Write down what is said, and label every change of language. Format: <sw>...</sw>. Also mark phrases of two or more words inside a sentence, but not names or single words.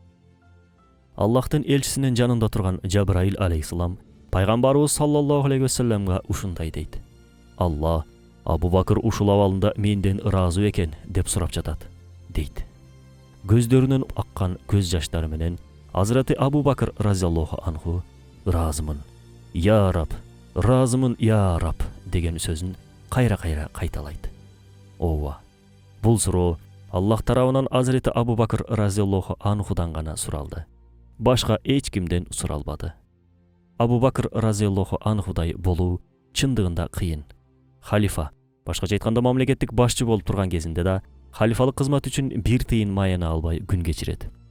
<ky>Аллахтын элчисинин жанында турган Жабраил алейхиссалам Пайгамбарыбыз</ky> <ar>صلى الله عليه وسلم</ar> <ky>ушундай дейт. Алла Абу Бакр ушул абалында менден ыраазы экен деп сурап жатат, дейт. Көздөрүнөн аккан көз жаштары менен Hazreti Abu Bakr</ky> <ar>رضي الله عنه</ar> <ky>ыраазымын,</ky> <ar>يا رب,</ar> <ky>ыраазымын</ky> <ar>يا رب</ar> <ky>деген сөзүн кайра-кайра кайталайт. Ооба, бул суроо Аллах тарабынан Hazreti Abu Bakr</ky> <ar>رضي الله عنه</ar> <ky>гана суралды. Башка эч кимден суралбады. Абу Бакр</ky> <ar>رضي الله عنه</ar> <ky>болуу чындыгында кыйын. Халифа, башкача айтканда мамлекеттик башчы болуп турган кезинде да халифалык кызмат үчүн бир тыйын майына албай күн кечирет.</ky>